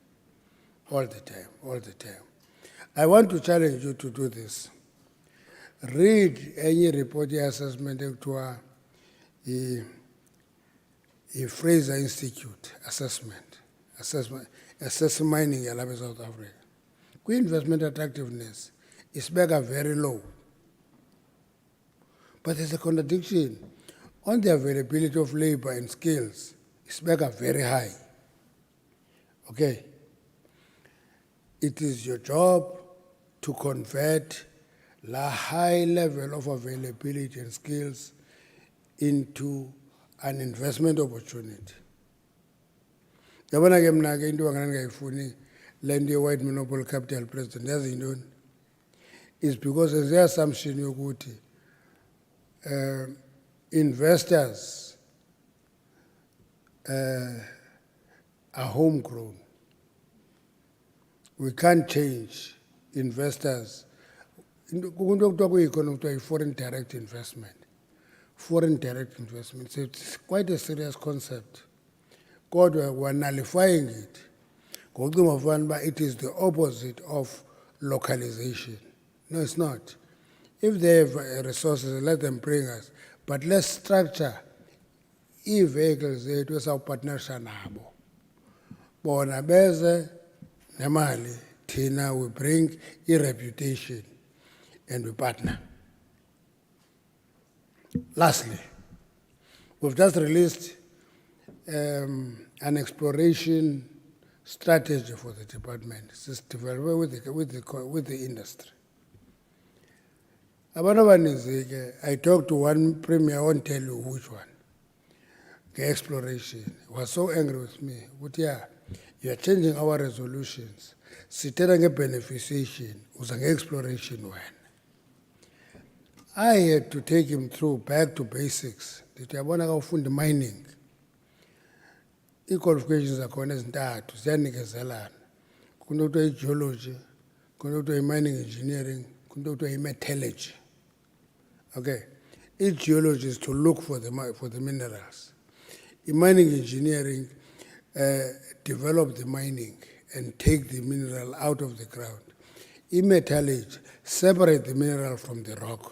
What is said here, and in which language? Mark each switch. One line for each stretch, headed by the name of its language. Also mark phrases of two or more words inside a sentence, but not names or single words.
English: All the time, all the time. I want to challenge you to do this. read any report assessment ekuthiwa Fraser Institute assessment assess mining yalapha eSouth Africa.
Xhosa: Kwi-investment attractiveness isibeka
English: very low. But there's a contradiction. On the availability of labor and skills, isibeka very high. Okay. It is your job to convert the high level of availability and skills into an investment opportunity.
Xhosa: Yabona ke mna ke into angangayifuni
English: land white monopoly capital president
Xhosa: yazi yintoni
English: is because there's the assumption yokuthi investors are homegrown. We can't change investors.
Xhosa: Kunto kuthiwa kwi-economy kuthiwa
English: foreign direct investment. Foreign direct investment. So it's quite a serious concept. Kodwa we're nullifying it. It is the opposite of localization. No, it's not. If they have resources, let them bring us. But let's structure e-vehicles with our partnership nabo.
Xhosa: Bona beze nemali, thina
English: we bring reputation and we partner. Lastly, we've just released an exploration strategy for the department. It's developed with the industry. I talked to one premier, I won't tell you which one. The exploration was so angry with me. But yeah, you are changing our resolutions.
Xhosa: Sitera nge beneficiation, uzange
English: exploration one. I had to take him through back to basics. Did you want to fund mining?
Xhosa: I-qualifications akhona ezintathu ziyanikezelana. Kunto kuthiwa i-geology, kunto kuthiwa i-
English: mining engineering,
Xhosa: kunto kuthiwa i-metallurgy.
English: Okay, i-geology is to look for the minerals. I-mining engineering develop the mining and take the mineral out of the ground. I-metallurgy separate the mineral from the rock.